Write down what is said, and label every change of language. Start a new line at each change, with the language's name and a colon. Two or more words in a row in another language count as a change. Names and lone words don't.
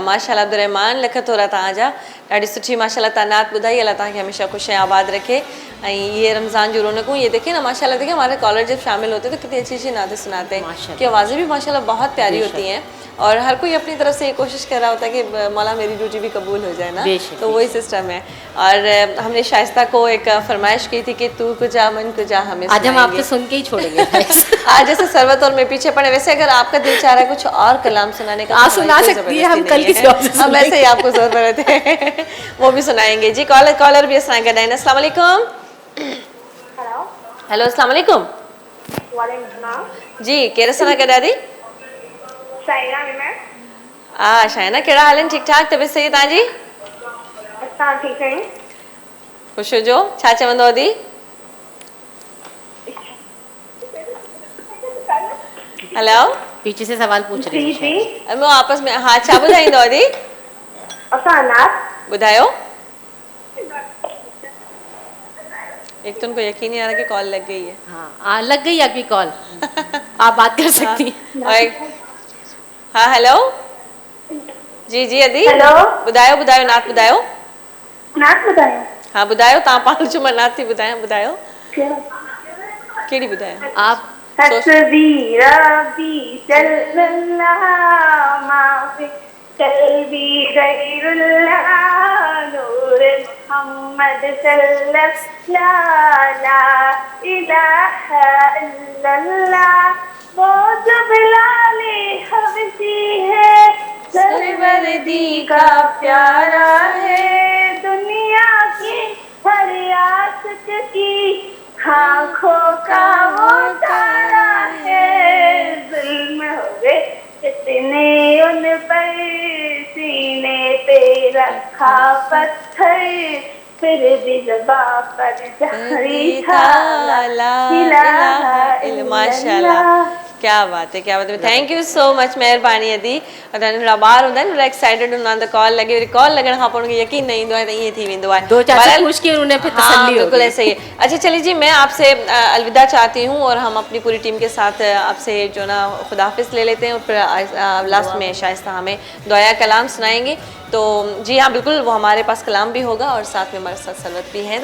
Sindhi: माशाल्लाह अब्दुर्रहमान लख थोरा तव्हांजा, ॾाढी सुठी माशाल्लाह तव्हां नात ॿुधाई। अल्लाह तव्हांखे हमेशा ख़ुशि ऐं आबाद रखे।
Urdu: ایں یہ رمضان جو رونقوں، یہ دیکھیے نا ماشاءاللہ، دیکھیے ہمارے کالر جب شامل ہوتے ہیں تو کتنی اچھی اچھی نعتیں سناتے ہیں، کہ آوازیں بھی ماشاءاللہ بہت پیاری ہوتی ہیں. اور ہر کوئی اپنی طرف سے یہ کوشش کر رہا ہوتا ہے کہ مولا میری ڈیوٹی بھی قبول ہو جائے نا، تو وہی سسٹم ہے. اور ہم نے شائستہ کو ایک فرمائش کی تھی کہ تو کجا من کجا ہمیں آج ہم آپ کو سن کے ہی چھوڑیں گے. آج جیسے ثروت اور میں پیچھے پڑے، ویسے اگر آپ کا دل چاہ رہا ہے کچھ اور کلام سنانے کا آپ سنا سکتی ہے، ہم کل کسی اور سے ہم ویسے ہی آپ کو ضرورت ہے وہ بھی سنائیں گے.
Sindhi: जी कॉलर भी असां गॾु आहिनि। अस्सलाम वालेकुम। हेलो अस्सलाम वालेकुम। जी केरु असां गॾु दादी? शाइना, कहिड़ा हाल आहिनि? ठीकु ठाक, तबियत सही तव्हांजी? असां ठीकु आहियूं। ख़ुशि हुजो। छा चवंदव दी? हेलो,
Urdu: پیچھے سے سوال پوچھ رہی जी है। میں آپس میں
Sindhi: हाँ छा ॿुधाईंदव दी? असां नात ॿुधायो।
Urdu: ایک تو ان کو یقین نہیں آ رہا کہ کال لگ گئی ہے. ہاں لگ گئی آپ کی کال۔ آپ بات کر سکتی ہیں.
Sindhi: हाँ हेलो जी जी अदी, हेलो ॿुधायो ॿुधायो नात ॿुधायो। नात ॿुधायो? हाँ ॿुधायो, तव्हां पाण जो मां नात थी ॿुधायां, ॿुधायो कहिड़ी ॿुधायो आप?
Arabic: حسبي ربي صل الله ما في قلبي غير الله نور محمد صلى الله لا إله إلا الله
Urdu: وہ جو بلالِ حبشی ہے سرور دی کا پیارا ہے دنیا کی ہر عاشق کی آنکھوں کا وہ تارا ہے ظلم ہو گئے کتنے ان پر سینے پہ رکھا پتھر پھر بھی زباں پر جاری تھا
Arabic: لا إله إلا الله.
Urdu: ماشاءاللہ کیا بات ہے، کیا بات ہے.
English: thank you so much,
Sindhi: महिरबानी अदी। थोड़ा ॿार हूंदा आहिनि, एक्साइटेड हूंदा आहिनि त कॉल लॻे, वरी कॉल लॻण खां पोइ उनखे यकीन न ईंदो आहे त ईअं थी वेंदो आहे।
Urdu: دو چار سے बहरहाल, پوچھ کے انہیں پھر हाँ, तसल्ली बिल्कुल होगी। ایسے ہی ہے. اچھا چلیے جی، میں آپ سے الوداع چاہتی ہوں اور ہم اپنی پوری ٹیم کے ساتھ آپ سے جو نا خدا حافظ لے لیتے ہیں اور پھر لاسٹ میں شائستہ ہمیں دعا کلام سنائیں گی. تو جی ہاں بالکل، وہ ہمارے پاس کلام بھی ہوگا اور ساتھ میں ہمارے ساتھ ثروت بھی ہیں.